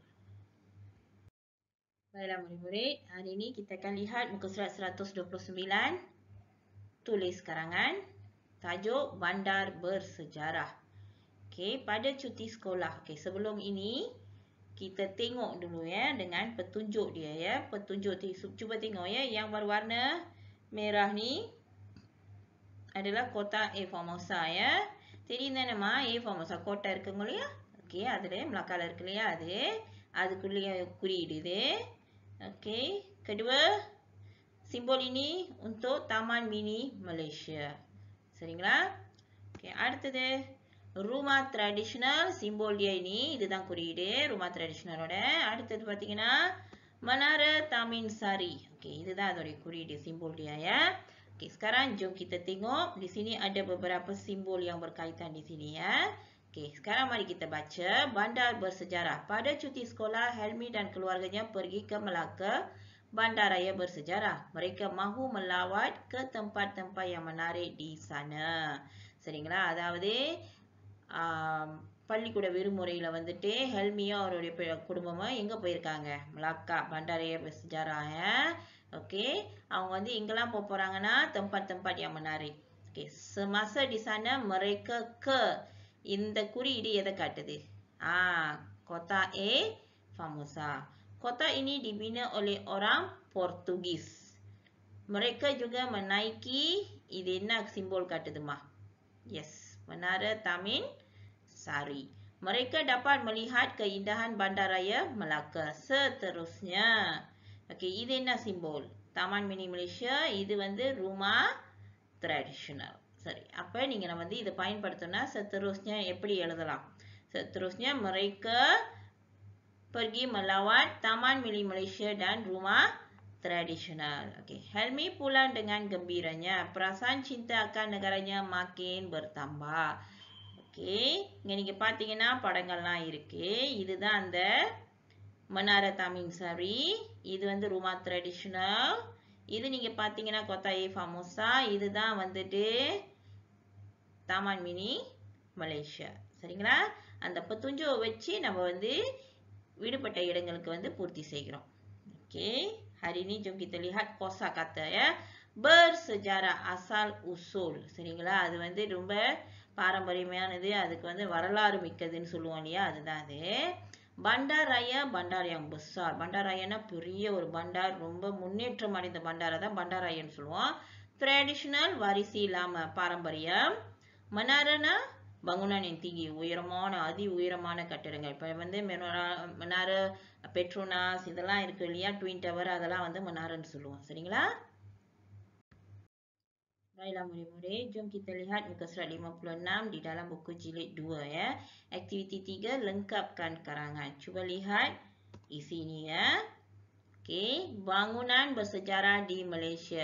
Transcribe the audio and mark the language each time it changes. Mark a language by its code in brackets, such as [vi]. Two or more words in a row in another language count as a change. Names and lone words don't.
[ms] Baiklah murid-murid, hari ini kita akan lihat muka surat 129, tulis karangan, tajuk Bandar Bersejarah. Okey, pada cuti sekolah. Okey, sebelum ini kita tengok dulu ya dengan petunjuk dia ya. Petunjuk cuba tengok ya, yang berwarna merah ni adalah kota A Formosa ya. [ta] தெரியுதா நம்ம A Formosa கோட்டை இருக்குங்க இல்லையா? ஓகே, அதிலே மலக்கால இருக்கு இல்லையா? அதுக்குள்ளே குறியீடு இது. [ms] Okey, kedua simbol ini untuk Taman Mini Malaysia. சரிங்களா? Okey, அடுத்தது rumah tradisional, simbol dia ini, [ta] இதுதான் குறியீடு [ms] rumah tradisionalோட. [ta] அடுத்தது பாத்தீங்கன்னா Menara Tamin Sari. Okey, இதுதான் அதோட குறியீடு, [ms] simbol dia ya. Okey, sekarang jom kita tengok di sini ada beberapa simbol yang berkaitan di sini ya. Okey, sekarang mari kita baca Bandar Bersejarah. Pada cuti sekolah, Helmi dan keluarganya pergi ke Melaka, Bandaraya Bersejarah. Mereka mahu melawat ke tempat-tempat yang menarik di sana. [ta] சரிங்களா? அதாவது பள்ளிக்கூட விடுமுறையில வந்துட்டு ஹெல்மியும் அவருடைய குடும்பமும் எங்க போயிருக்காங்க? [ms] Melaka, Bandaraya Bersejarah ya. Okey, [ta] அவங்க வந்து எங்கெல்லாம் போறாங்கன்னா [ms] tempat-tempat yang menarik. Okey, semasa di sana mereka ke, [ta] இந்த குறியீடு எதை காட்டுது? [ms] Kota A Formosa. Kota ini dibina oleh orang Portugis. Mereka juga menaiki, [ta] இது என்ன simbol காட்டுதுமா? [ms] Yes, Menara Tamin Sari. Mereka dapat melihat keindahan Bandaraya Melaka. Seterusnya. Okey, [ta] இது என்ன simbol? Taman Mini Malaysia. இது வந்து [ms] rumah tradisional. [ta] சரி, அப்ப நீங்க வந்து இதை பயன்படுத்தினா seterusnya எப்படி எழுதலாம்? [ms] Seterusnya mereka pergi melawat Taman Mini Malaysia dan rumah tradisional. Okey, Helmi pulang dengan gembiranya. Perasaan cinta akan negaranya makin bertambah. Okey, [ta] இங்க நீங்க பாத்தீங்கன்னா படங்கள்லாம் இருக்கு. இதுதான் அந்த Menara Tamin Sari. இது வந்து [ms] rumah tradisional. [ta] இது நீங்க பாத்தீங்கன்னா Kota A Formosa. இதுதான் வந்துட்டு Taman Mini Malaysia. சரிங்களா? அந்த petunjuk வச்சு நம்ம வந்து விடுபட்ட இடங்களுக்கு வந்து பூர்த்தி செய்கிறோம். [ms] Okey, hari ini jom kita lihat kosakata ya. Bersejarah, asal usul. [ta] சரிங்களா? அது வந்து ரொம்ப பாரம்பரியமானது, அதுக்கு வந்து வரலாறு மிக்கதுன்னு சொல்லுவோம் இல்லையா? அதுதான் அது. [ms] Bandaraya, bandar yang besar. [ta] Bandarayana பெரிய ஒரு பண்டார், ரொம்ப முன்னேற்றம் அடைந்த பண்டாரை தான் பண்டாராயன்னு சொல்லுவோம். [ms] Traditional, warisi lama, பாரம்பரியம். Menarana, bangunan yang tinggi, [ta] உயரமான, அதி உயரமான கட்டிடங்கள். இப்போ வந்து Menara Petronas இதெல்லாம் இருக்கு இல்லையா? Twin Tower அதெல்லாம் வந்து Menaranya சொல்லுவோம். சரிங்களா? [ms] Baiklah murid-murid, jom kita lihat muka surat 56 di dalam buku jilid 2 ya. Aktiviti 3, lengkapkan karangan. Cuba lihat isinya ya. Okey, bangunan bersejarah di Malaysia.